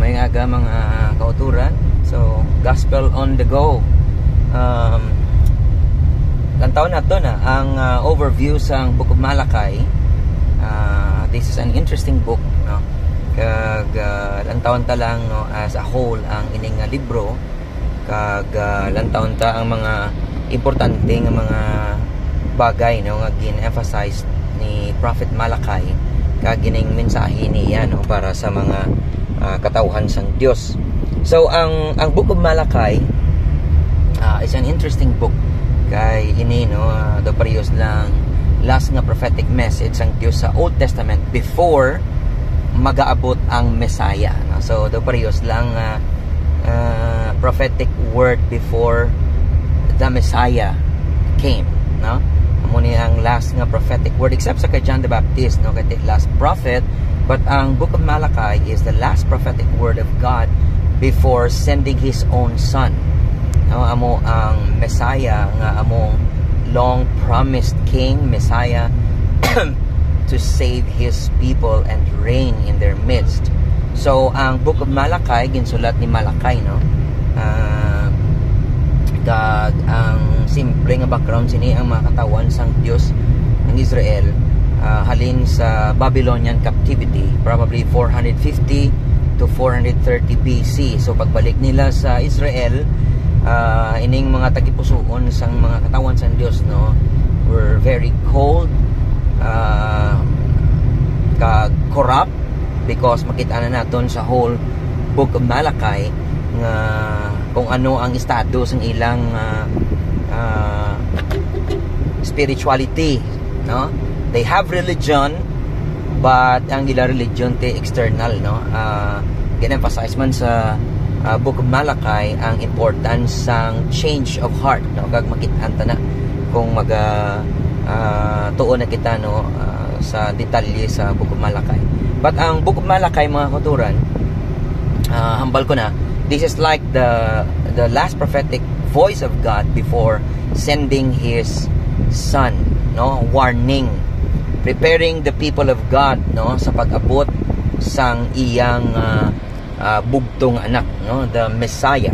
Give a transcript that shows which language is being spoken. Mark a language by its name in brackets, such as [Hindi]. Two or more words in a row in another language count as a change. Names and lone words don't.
[Hiligaynon] umaga mga kauturan. [English] So, Gospel on the go. [Hiligaynon] Lantaw na to na ang overview sa Book of Malachi. [English] This is an interesting book, [Hiligaynon] no? Kag lantawon ta lang, no, [English] as a whole [Hiligaynon] ang ining libro. Kag lantawon ta ang mga importante nga mga bagay, no, nga gin-emphasize ni Prophet Malachi kag gining mensahe niya, no, para sa mga katawhan sang Dios. So ang Book of Malachi [English] is an interesting book [Hiligaynon] kay ini, no, do parehas lang last nga [English] prophetic message [Hiligaynon] sang Dios sa Old Testament before magaabot ang Messiah, no? [English] So [Hiligaynon] do parehas lang [English] prophetic word before the Messiah came, [Hiligaynon] no? Amo ni ang [English] last nga prophetic word except [Hiligaynon] sa kay [English] John the Baptist, no, kay last prophet, but ang Book of Malachi is the last prophetic word of God before sending His own Son, [Hiligaynon] no? Amo ang [English] Messiah [Hiligaynon] nga among [English] long promised King, Messiah to save His people and reign in their midst. [Hiligaynon] So ang Book of Malachi ginsulat ni Malachi, no? Kag ang simple nga background sini ang mga katawan sang Dios ng Israel halin sa [English] Babylonian captivity, [Hiligaynon] probably 450 to 430 BC. So pagbalik nila sa Israel, ining mga tagipusoon sang mga katawan sang Dios, no, [English] were very cold, [Hiligaynon] kag corrupt, because makita na naton sa whole Book of Malachi nga kung ano ang estado sang ilang spirituality, no? [English] They have religion, but [Hiligaynon] ang ila [English] religion te external, no? [Hiligaynon] Gin-emphasize man sa Book of Malachi ang importance sang [English] change of heart, [Hiligaynon] no? Kag makita na kung tuon na kita, no, sa detalye sa Book of Malachi. But ang Book of Malachi, mga kauturan, hambal ko na, [English] this is like the last prophetic voice of God before sending His Son, no, warning, preparing the people of God, [Hiligaynon] no, sa pag-abot sang iyang bugtong anak, no, [English] the Messiah.